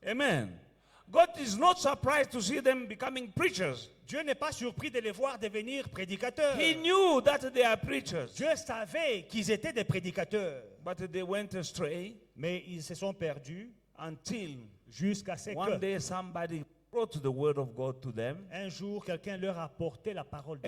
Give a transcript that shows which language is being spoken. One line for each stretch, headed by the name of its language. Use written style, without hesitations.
English: Amen. God is not surprised to see them becoming preachers.
French: Dieu n'est pas surpris de les voir devenir prédicateurs.
English: He knew that they are preachers,
French: Dieu savait qu'ils étaient des prédicateurs,
English: but they went astray
French: mais ils se sont perdus
English: until
French: jusqu'à ce
English: one
French: que
English: day somebody brought the word of God to them,
French: un jour quelqu'un leur a porté la parole de